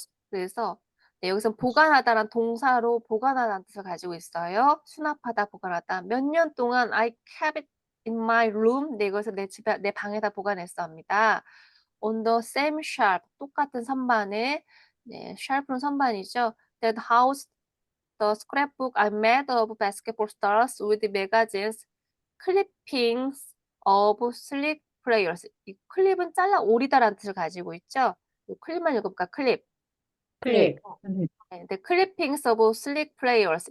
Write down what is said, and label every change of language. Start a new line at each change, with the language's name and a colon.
Korean: 그래서 네, 여기서 보관하다란 동사로 보관하다는 뜻을 가지고 있어요. 수납하다, 보관하다. 몇 년 동안
English: I kept it in my room.
Korean: 네, 이것을 내 방에다 보관했어 합니다.
English: on the same shelf,
Korean: 똑같은 선반에, 네, shelf는 선반이죠.
English: That housed the scrapbook I made of basketball stars with magazines, clippings of sleek players.
Korean: 이 클립은 잘라 오리다라는 뜻을 가지고 있죠. 이 클립만 읽어볼까? 클립. 클립. 네,
English: the clippings of sleek players.